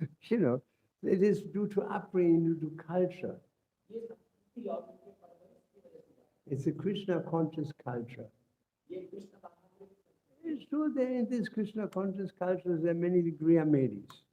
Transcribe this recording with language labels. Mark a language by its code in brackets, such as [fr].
[en] you know, it is due to upbringing, due to culture. [hi] ये संस्कृति और उनके परवरिश की वजह से हुआ है। [en] It's a Krishna conscious culture. [hi] ये कृष्ण भगवान के [en] It's true that in this Krishna conscious culture there are many Griyamadis.